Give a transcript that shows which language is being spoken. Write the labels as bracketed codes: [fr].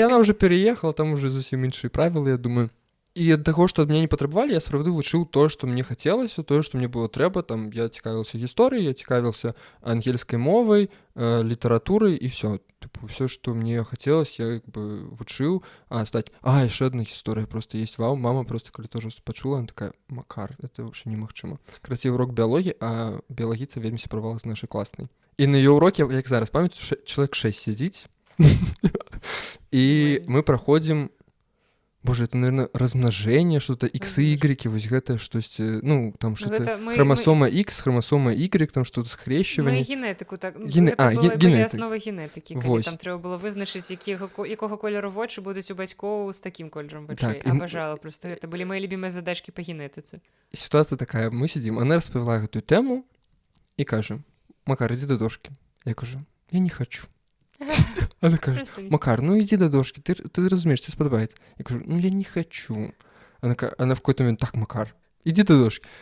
[be] Не, яна ўжо переехала, там уже зусім іншыя правілы, я думаю. І ад таго, што ад мяне не патрабавалі, я сапраўды вучыў тое, што мне хацелася, тое, што мне было трэба. Там я цікавіўся гісторыяй, я цікавіўся ангельскай мовай, літаратурай і ўсё. Ўсё, што мне хацелася, я вучыў. Яшчэ адна гісторыя [ru] просто есть. Мама просто, калі тоже пачула, она такая: Макар, это вообще немагчыма. [be] Красивы урок біялогіі, а біялагіца вельмі сябравала з нашай класнай. І на яе ўроке, як зараз памятаю, чалавек 6 сядзіць. І мы праходзім. [ru] Боже, это, наверное, размножение, что-то X и Y, вот это, штосьці, там что-то хромосома X, хромосома Y, там что-то скрещивание. Генетику, так. [uk] Гэта були основи генетики, коли там треба було визначити, якого кольору очі будуть у батьков з таким кольором очей. [ru] Обожала просто. Это были мои любимые задачки по генетиці. Ситуация такая, мы сидим, она розповіла эту тему и каже: Макар, иди до дошки. Я кажу: я не хочу. Она каже: Макар, иди до дошки, ты разумеешь, [uk] тебе сподобається. [ru] Я кажу: я не хочу. Она в какой-то момент: так, Макар, иди до дошки.